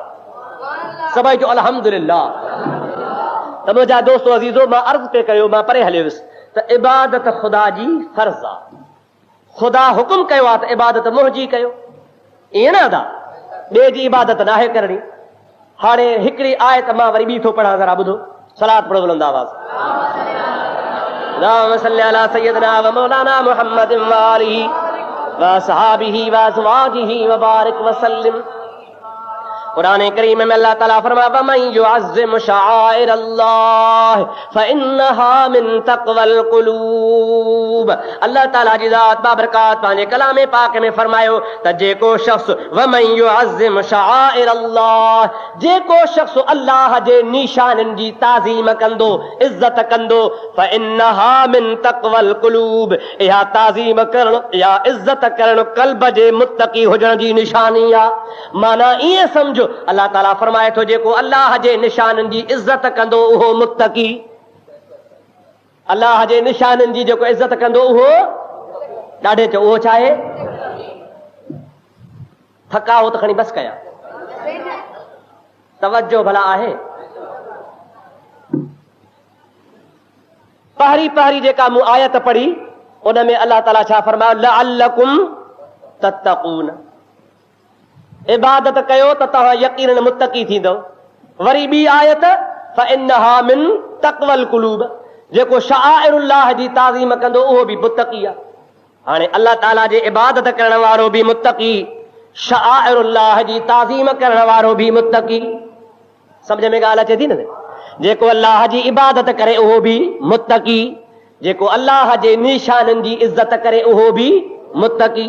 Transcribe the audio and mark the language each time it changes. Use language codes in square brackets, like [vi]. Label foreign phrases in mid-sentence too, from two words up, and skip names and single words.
[sd] सभई जो अल्हम्दुलिल्लाह। त मुंहिंजा दोस्तो अज़ीज़ो, मां अर्ज़ पे कयो, मां परे हलियो वियुसि त इबादत ख़ुदा जी फर्ज़ आहे। ख़ुदा हुकुम कयो आहे त इबादत मुंहिंजी कयो, ईअं न अदा ॿिए जी इबादत न आहे करणी। हाणे हिकिड़ी आयत मां वरी ॿी थो पढ़ां, ज़रा ॿुधो। सलात पढ़ो बुलंद आवाज़। [ar] اللهم صل على سيدنا ومولانا محمد وآله وأصحابه وأزواجه وبارك وسلم. [sd] कुरान करीम में अल्लाह ताला फरमाया [ar] ومن يعظم شعائر الله فإنها من تقوى القلوب. [sd] अल्लाह ताला जी ज़ात बाबरकात पंहिंजे कलाम पाक में फरमायो त जेको शख्स [ar] ومن يعظم شعائر الله, [sd] जेको शख्स अल्लाह जे निशाननि जी ताज़ीम कंदो, इज़्ज़त कंदो, [ar] فإنها من تقوى القلوب, [sd] इहा ताज़ीम करण या इज़्ज़त करण क़ल्ब जे मुत्तक़ी हुजण जी निशानी आहे। माना ईअं समझो अल्लाह ताला फरमाए थो जेको अल्लाह जे निशाननि जी इज़्ज़त कंदो उहो मुत्तक़ी, अल्लाह जे निशाननि जी जेको इज़्ज़त कंदो उहो ॾाढे चओ उहो छा आहे? थका हो त खणी बस कया, तवज्जो भला आहे। पहिरीं पहिरीं जेका मूं आयत पढ़ी उन में अल्लाह ताला छा फरमायो [ar] لعلكم تتقون, [sd] इबादत कयो त तव्हां यकीनन मुत्तकी थींदो। वरी ॿी आयत [ar] فإنها من تقوى القلوب, [sd] जेको शआइरुल्लाह जी ताज़ीम कंदो उहो बि मुत्तकी आहे। हाणे अल्लाह ताला जे इबादत करण वारो बि मुत्तकी, शआइरुल्लाह जी ताज़ीम करण वारो बि मुत्तकी। समझ में ॻाल्हि अचे थी न? जेको अल्लाह जी इबादत करे उहो बि मुत्तकी, जेको अल्लाह जे निशाननि जी इज़्ज़त करे उहो बि मुत्तकी।